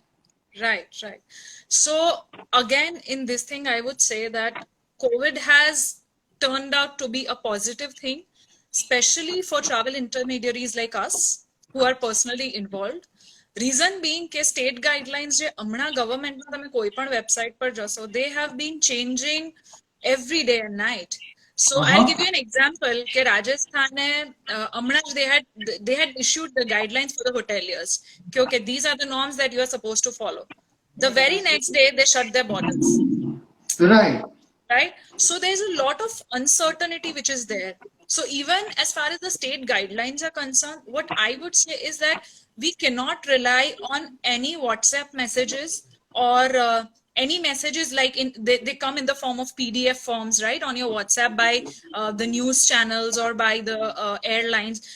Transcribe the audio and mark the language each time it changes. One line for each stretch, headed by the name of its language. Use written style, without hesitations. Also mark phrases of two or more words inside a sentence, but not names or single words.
English: Right, right. So again, in this thing, I would say that COVID has turned out to be a positive thing, especially for travel intermediaries like us who are personally involved. Reason being
Gujarati: કે
English: state guidelines
Gujarati: જે હમણાં ગવર્મેન્ટમાં તમે કોઈ પણ વેબસાઇટ પર જશો,
English: they have been changing every day and night. So I'll give you an example
Gujarati: કે રાજસ્થાને હમણાં જ
English: they had issued the guidelines for the hoteliers કે okay, these are the norms that you are supposed to follow. The very next day they shut their borders. Right. right? So there's a lot of uncertainty which is there. So even as far as the state guidelines are concerned, what I would say is that we cannot rely on any WhatsApp messages or any messages like they come in the form of PDF forms, right, on your WhatsApp by the news channels or by the airlines.